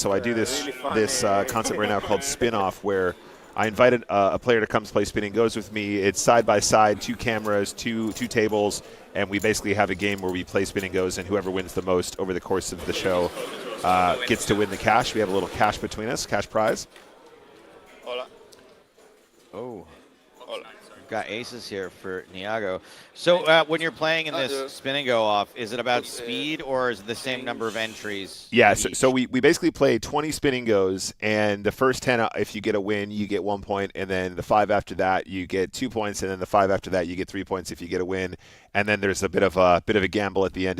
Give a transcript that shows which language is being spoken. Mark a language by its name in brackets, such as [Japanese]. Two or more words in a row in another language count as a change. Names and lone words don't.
[English] So I do this concept right now called Spin-Off, where I invited a player to come play Spin and Goes with me. It's side by side, 2 cameras, two tables, and we basically have a game where we play Spin and Goes, and whoever wins the most over the course of the show gets to win the cash. We have a little cash between us, cash prize. Hola. Oh. Hola. Got aces here for Niago. So when you're playing in this spin and go off, is it about speed or is it the same number of entries? Yeah, so we basically play 20 spinning goes, and the first 10, if you get a win, you get 1 point, and then the 5 after that, you get 2 points, and then the 5 after that, you get 3 points if you get a win, and then there's a bit of a gamble at the end.